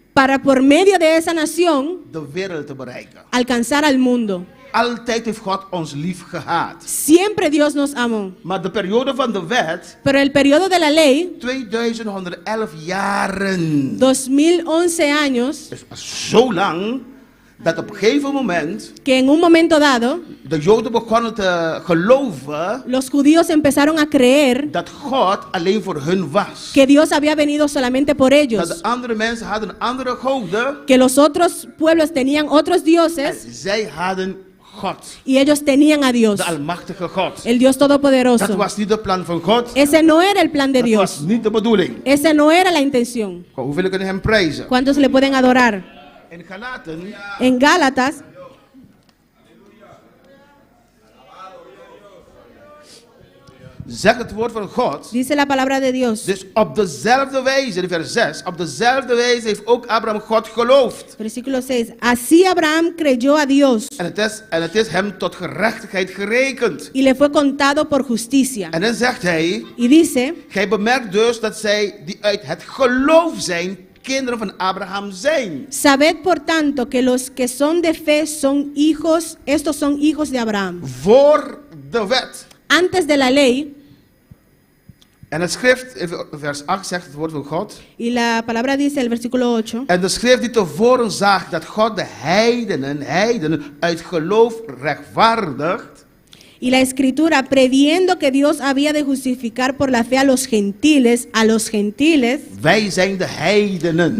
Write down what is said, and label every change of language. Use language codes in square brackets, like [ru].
[es] para por medio de esa nación [nl] de wereld te bereiken. [es] alcanzar al mundo. [nl] Altijd heeft God ons lief gehad. [es] Siempre Dios nos amó. [nl] Maar de periode van de wet, [es] Pero el periodo de la ley, [nl] 2111 jaren, [es] 2011 años, [nl] is zo lang dat op een gegeven moment [es] que en un momento dado, [nl] de Joden begonnen te geloven [es] los judíos empezaron a creer [nl] dat God alleen voor hun was. [es] que Dios había venido solamente por [nl] Dat [es] ellos, [nl] de andere mensen hadden andere goden [es] que los otros pueblos tenían otros [nl] en [es] dioses [nl] zij hadden God, [es] y ellos tenían a Dios, [nl] de almachtige God. [es] el Dios [nl] Dat [es] todopoderoso. [nl] was niet het plan van God. [es] Ese no era el plan de [nl] Dat was [es] Dios. [nl] niet de bedoeling. [es] Esa no era la intención. [nl] Hoeveel kunnen hem prijzen? [es] ¿Cuántos le pueden adorar? [nl] In Galaten [es] En Gálatas [nl] zegt het woord van God. [es] dice la palabra de Dios, [nl] Dus op dezelfde wijze, in vers 6, op dezelfde wijze heeft ook Abraham God geloofd. [es] versículo 6. Así Abraham creyó a Dios [nl] En het is hem tot gerechtigheid gerekend. [es] y le fue contado por justicia. [nl] En dan zegt hij, [es] Y dice, [nl] gij bemerkt dus dat zij die uit het geloof zijn, kinderen van Abraham zijn. [es] sabed por tanto que los que son de fe son hijos, estos son hijos de Abraham. [nl] Voor de wet. [es] Antes de la ley, [nl] En het schrift, in vers 8 zegt het woord van God. [es] y la palabra dice, el versículo 8, [nl] En de schrift die tevoren zag dat God de heidenen uit geloof rechtvaardigt. [es] y la escritura, previendo que Dios había de justificar por la fe a los gentiles, [nl] Wij zijn de heidenen.